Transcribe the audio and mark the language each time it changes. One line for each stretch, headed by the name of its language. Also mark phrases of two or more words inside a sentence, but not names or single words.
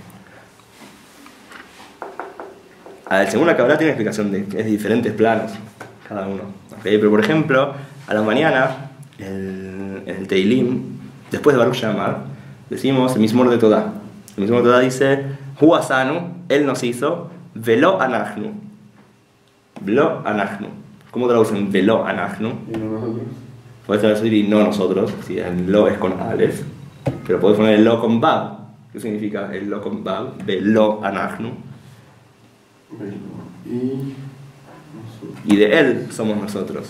Spanish: Según la Kabbalah tiene explicación es de diferentes planos cada uno. ¿Okay? Pero por ejemplo, a la mañana el Teilim, después de Baruch She'amar, decimos el Mizmor de Todá. El Mizmor de Todá dice
Hebrew: הוא עשנו,
Spanish: él nos hizo,
Hebrew: ולא אנחנו. ולא אנחנו.
Spanish: ¿Cómo traducen
Hebrew: ולא אנחנו?
Spanish: ¿Y no nosotros? Puedes traducir y no nosotros, si el lo es con Aleph, pero puedes poner el lo con Bab. ¿Qué significa el lo con Bab?
Hebrew: ולו אנחנו.
Spanish: Y de él somos nosotros.